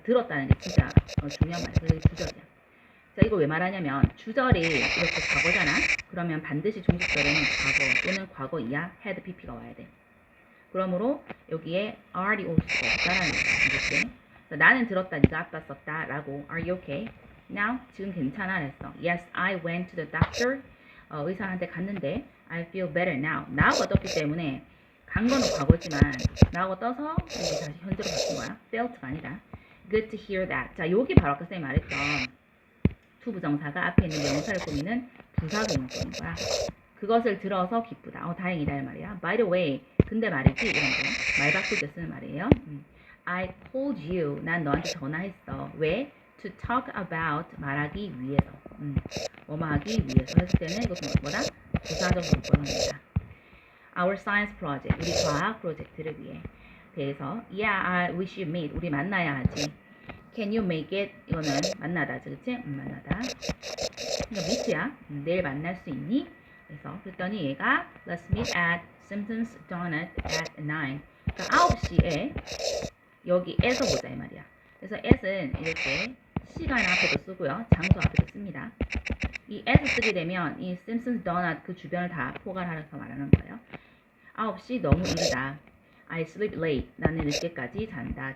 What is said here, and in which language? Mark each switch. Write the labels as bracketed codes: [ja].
[ko] 들었다는 게 진짜 중요한 말이야. 그래서 이게 주절이야. 자, 이거 왜 말하냐면 주절이 이렇게 과거잖아. 그러면 반드시 종속절에는 과거 또는 과거 이하 had pp가 와야 돼. 그러므로 여기에 are이 올 수가 없다라는 거야. 이렇게. 나는 들었다. 네가 아빠 썼다. [en] 라고 are you okay? Now [ko] 지금 괜찮아? 그랬어. [en] Yes, I went to the doctor. [ko] 의사한테 갔는데 [en] I feel better now. [ko] now가 떴기 때문에 간 거는 과거지만 now가 떠서 이제 다시 현재로 바뀐 거야. felt가 아니라. [en] Good to hear that. [ko] 자, 여기 바로 아까 쌤이 말했던 to 부정사가 앞에 있는 명사를 꾸미는 부사구문법인 거야. 그것을 들어서 기쁘다. 다행이다 이 말이야. By the way, 근데 말이지 이런 거. 말 바꿀 때 쓰는 말이에요. [en] I called you. [ko] 난 너한테 전화했어. 왜? [en] To talk about [ko] 말하기 위해서. 뭐뭐 하기 위해서 했을 때는 이것은 뭐다? 부사적 문법입니다. [en] Our science project. [ko] 우리 과학 프로젝트를 위해. 그래서 [en] yeah, we should meet. [ko] 우리 만나야 하지. [en] Can you make it? [ko] 이거는 만나다, 그렇지? 만나다. 그러니까 meet야. 내일 만날 수 있니? 그래서 그랬더니 얘가 [en] Let's meet at Simpsons Donut at 9. [ko] 그러니까 9시에 여기 에서 보자 이 말이야. 그래서 at은 이렇게 시간 앞에도 쓰고요. 장소 앞에도 씁니다. 이 at 쓰게 되면 이 Simpsons Donut 그 주변을 다 포괄하면서 말하는 거예요. 9시 너무 이르다. [en] I sleep late. [ko] 나는 늦게까지 잔다.